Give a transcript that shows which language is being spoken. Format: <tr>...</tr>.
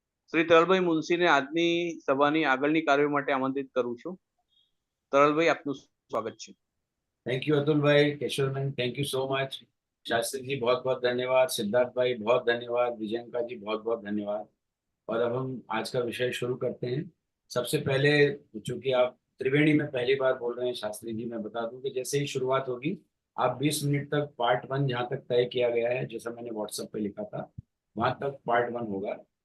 <gu>શ્રી તરલભાઈ મુનશીને આજની સભાની આગળની કાર્યો માટે આમંત્રિત કરું છું. તરલભાઈ, આપનું સ્વાગત છે.</gu> <en>Thank you Atul bhai, Keshav man, thank you so much.</en> <hi>Shastri ji बहुत बहुत धन्यवाद, सिद्धार्थ भाई बहुत धन्यवाद, विजयंका जी बहुत बहुत धन्यवाद. और अब हम आज का विषय शुरू करते हैं. सबसे पहले, चूंकि आप त्रिवेणी में पहली बार बोल रहे हैं शास्त्री जी, मैं बता दूं कि जैसे ही शुरुआत होगी आप 20 मिनट तक पार्ट 1 जहाँ तक तय किया गया है, जैसा मैंने व्हाट्सएप पे लिखा था, वहां तक पार्ट 1 होगा.</hi>